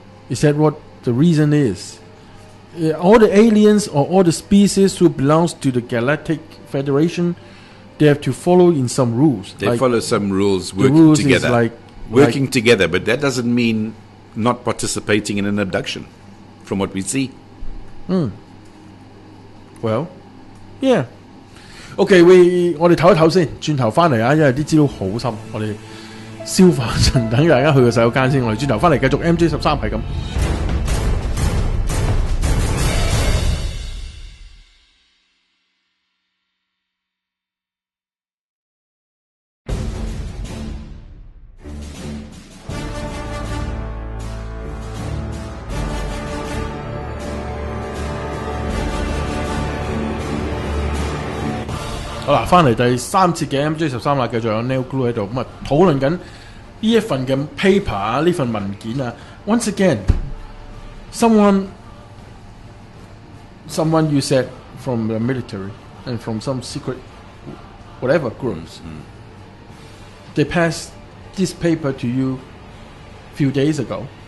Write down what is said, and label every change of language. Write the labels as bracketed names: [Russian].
[English] Is that what the reason is? All the aliens or all the species who belongs to the Galactic Federation, they have to follow in some rules. They follow some rules, working together. Working together, but that doesn't mean not participating in an abduction, from what we see. Well, yeah. [Cantonese] Okay, 我哋唞一唞先，轉頭翻嚟啊，因為啲資料好深，我哋消化陣，等大家去個洗手間先。我哋轉頭翻嚟繼續 MJ13係咁。好啦，翻嚟第3節嘅 MJ13啦，繼續有 Neil Gould 喺度，咁啊討論緊呢一份嘅 paper 啊，呢份文件啊。 [English] Once again, someone you said from the military and from some secret whatever groups, they passed this paper to you a few days ago.